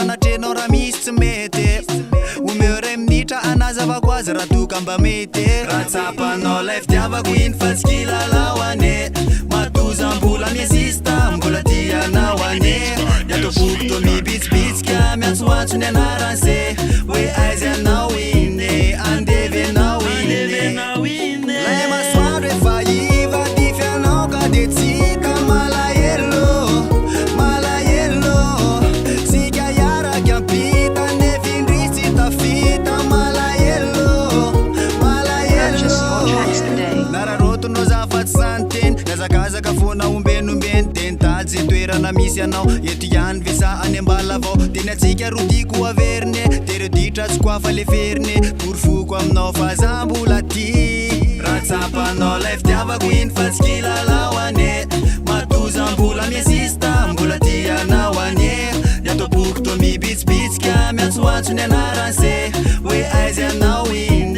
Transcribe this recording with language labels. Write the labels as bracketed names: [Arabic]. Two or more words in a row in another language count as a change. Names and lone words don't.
[Malagasy] anatrenao raha misy tsy mety omeo ray minitra anazavako azy raha toka mba mety raha tsapanao lay fitiavako iny fa tsy kilalao ane matozam-bola miasista mbola tianao ane ny atao boky to mibitsibitsika miantsoantso ny anaran'se hoe aiza anao iny andevy anao iny lay masoandro efa iva ty fianao ka de tsika malahelo sika iaraky ampita nefindrisy tafita malahelo [English] Purchase your tracks today. [Malagasy] nararotonao zafaty santeny nazakazaka fona ombenombeny de nitaly ze toerana misy anao eto ihany vesa any ambala avao de ny atsika rodiko averine de reo ditra tsy koafa le ferine porofoko aminao fa za mbola ty raha tsapanao lay fitiavako iny fa tsy kilalao ane matozam-bola miasista mbola tianao ane ny atao boky to mibitsibitsika miantsoantso ny anaran'se hoe aiza anao iny